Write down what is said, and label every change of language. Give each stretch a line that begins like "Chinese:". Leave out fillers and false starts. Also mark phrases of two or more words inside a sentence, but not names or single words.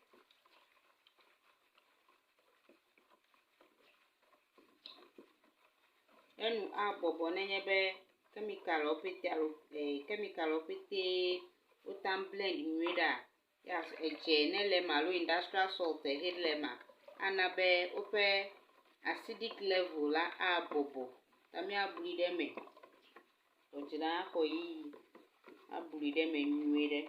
Ewe: Enu abɔbɔ nenye be chemicalwo pete alo chemicalwo pete wotam blend nyuie ɖa. Ya edze ne le ma alo
English: industrial salt
Ewe: he le ma ana be woƒe
English: acidic level
Ewe: la abɔbɔ. Tami abli ɖe me. Odzra xɔ yiyi abli ɖe me nyuie ɖe.